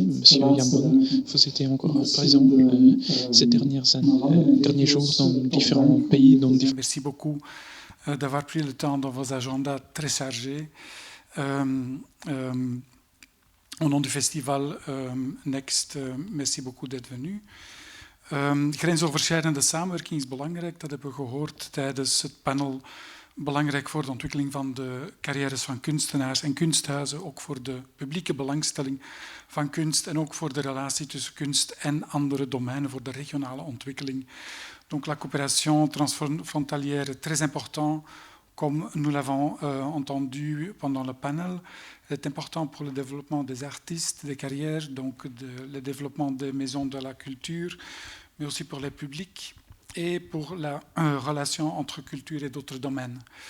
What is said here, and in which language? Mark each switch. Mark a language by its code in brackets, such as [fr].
[fr] Monsieur Jambon, vous étiez encore présent ces derniers jours dans différents pays. Merci beaucoup d'avoir pris le temps dans vos agendas très chargés. Au nom du festival Next, merci beaucoup d'être venu. [nl] Grensoverschrijdende samenwerking is belangrijk, dat hebben we gehoord tijdens het panel. Belangrijk voor de ontwikkeling van de carrières van kunstenaars en kunsthuizen, ook voor de publieke belangstelling van kunst en ook voor de relatie tussen kunst en andere domeinen, voor de regionale ontwikkeling. [fr] Donc la coopération transfrontalière est très importante, comme nous l'avons entendu pendant le panel. Elle est importante pour le développement des artistes, des carrières, donc le développement des maisons de la culture, mais aussi pour les publics et pour la relation entre culture et d'autres domaines.